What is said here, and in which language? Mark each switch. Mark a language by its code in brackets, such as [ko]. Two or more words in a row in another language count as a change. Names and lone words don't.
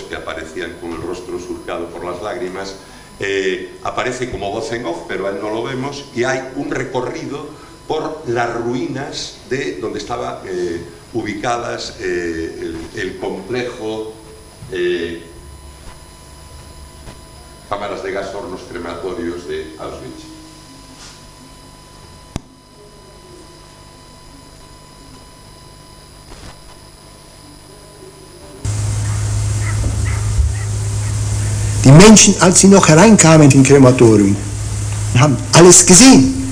[es] que aparecían con el rostro surcado por las lágrimas, aparece como voz en off, pero a él no lo vemos, y hay un recorrido por las ruinas de donde estaban ubicadas el complejo cámaras de gas, hornos crematorios de Auschwitz. [de] Die Menschen, als sie noch hereinkamen in den Krematorium, haben alles gesehen.